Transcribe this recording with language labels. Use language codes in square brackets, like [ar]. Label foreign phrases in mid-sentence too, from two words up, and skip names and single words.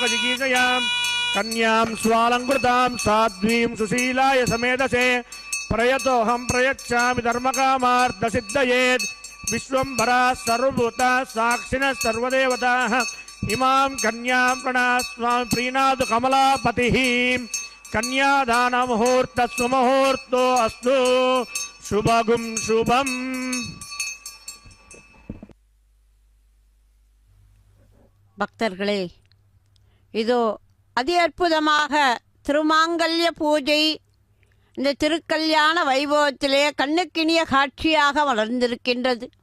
[sa] జిగీషయాం కన్యాం స్వాలంకృతాం సాధ్వీం సుశీలాయ సమేధసే ప్రయతోహం ప్రయచ్చామి ధర్మకామార్థసిద్ధయేత్ విశ్వంభరా సర్వభూతా సాక్షిణః సర్వదేవతాః ఇమాం కన్యాం ప్రణాస్వామి ప్రీణాదు కమలాపతిః కన్యాదాన ముహూర్త సుముహూర్తో అస్తు శుభగుం శుభం. [ta] பக்தர்களே, இதோ அதி அற்புதமாக திருமாங்கல்ய பூஜை இந்த திருக்கல்யாண வைபவத்திலே கண்ணுக்கினிய காட்சியாக வளர்ந்திருக்கின்றது.